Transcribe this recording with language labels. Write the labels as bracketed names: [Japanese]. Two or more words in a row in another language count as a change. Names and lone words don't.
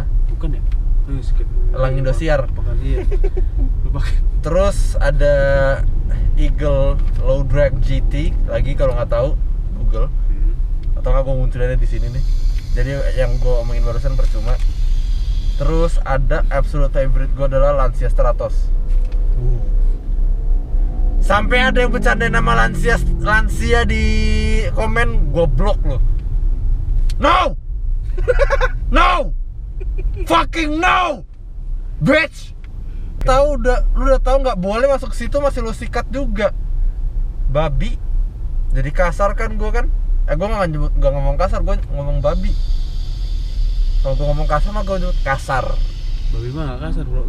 [Indonesian] Bukan ya? Skip. Elang Indosiar. Bukan dia. Lupa. Terus ada Eagle Low Drag GT lagi, kalau nggak tahu Google. Atau nggak gue munculinnya di sini nih. Jadi yang gue omongin barusan percuma. Terus ada [English] absolute favorite [Indonesian] gue adalah Lancia Stratos. Sampai ada yang bercandain nama Lancia di komen, gue blok lo. [English] No! No! Fucking no! Bitch! [Indonesian] Lu udah tahu nggak boleh masuk situ, masih lu sikat juga. Babi. Jadi kasar kan gue kan? Gue nggak ngomong kasar, gue ngomong babi. Kalau gue ngomong kasar mah gue nyebut kasar. Babi mah nggak kasar, Bro.